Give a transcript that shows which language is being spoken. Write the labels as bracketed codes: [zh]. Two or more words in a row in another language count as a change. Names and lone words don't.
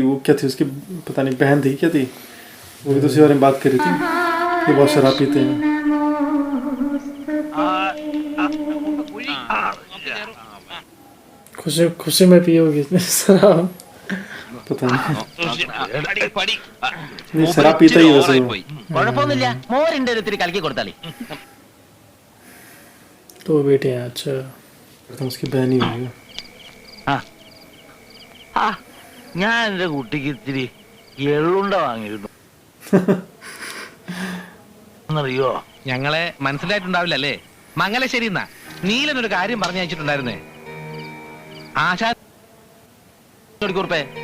[hi] वो क्या थी उसकी पता नहीं बहन थी क्या थी, वो भी तो उसी बारे में बात कर रही थी. वो बहुत शराब पीते हैं. खुशी खुशी में पी होगी इसने शराब. पता नहीं शराब पीता ही वैसे वो. [ml] കുഴപ്പമൊന്നുമില്ല, മോരിന്റെ ഒത്തിരി കലക്കി കൊടുത്താളി. [hi] तो बेटे हैं. अच्छा तो उसकी बहन ही होगी. [ml] ഞാൻ എന്റെ കുട്ടിക്ക് ഇത്തിരി എള്ളുണ്ട വാങ്ങിയിരുന്നു. അറിയോ, ഞങ്ങളെ മനസ്സിലായിട്ടുണ്ടാവില്ലല്ലേ? മംഗലശ്ശേരി എന്നാ നീലനൊരു കാര്യം പറഞ്ഞു അയച്ചിട്ടുണ്ടായിരുന്നേ. ആശാ കുറുപ്പേ